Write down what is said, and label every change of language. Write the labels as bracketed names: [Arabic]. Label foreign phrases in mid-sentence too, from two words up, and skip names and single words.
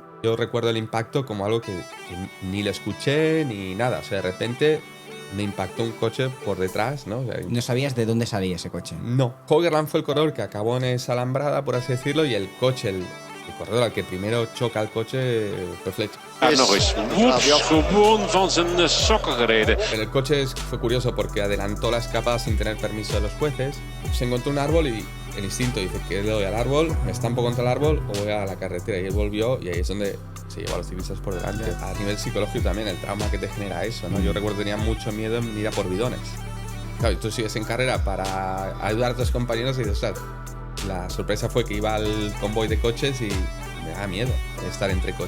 [Spanish] Yo recuerdo el impacto como algo que ni lo escuché ni nada. O sea, de repente me impactó un coche por detrás, ¿no? O sea, No sabías de dónde salía ese coche. no. Hogerland fue el corredor que acabó en esa alambrada, por así decirlo, y el coche, el corredor al que primero choca el coche fue Fletcher. [Dutch] Nog eens. Woeps, gewoon van zijn sokken gereden. [Spanish] En el coche fue curioso porque adelantó la escapada sin tener permiso de los jueces. Se encontró un árbol y el instinto dice que le doy al árbol, me estampo contra el árbol o voy a la carretera. Y él volvió y ahí es donde se llevó a los ciclistas por delante. A nivel psicológico también, el trauma que te genera eso, ¿no? Yo recuerdo que tenía mucho miedo en ir a por bidones. Claro, y tú sigues en carrera para ayudar a tus compañeros y dices, ostras, la sorpresa fue que iba al convoy de coches y me daba miedo estar entre coches.